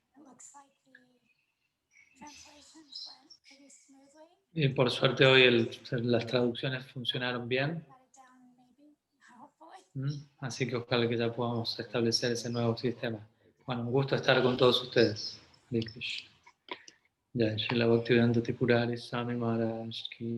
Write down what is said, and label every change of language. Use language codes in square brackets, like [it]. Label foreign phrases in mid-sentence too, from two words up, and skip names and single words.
[es] Y por suerte hoy las traducciones funcionaron bien. Así que ojalá que ya podamos establecer ese nuevo sistema. Bueno, un gusto estar con todos ustedes. Hare Krishna. Jai Srila Bhaktivedanta Tripurari Swami Maharaj ki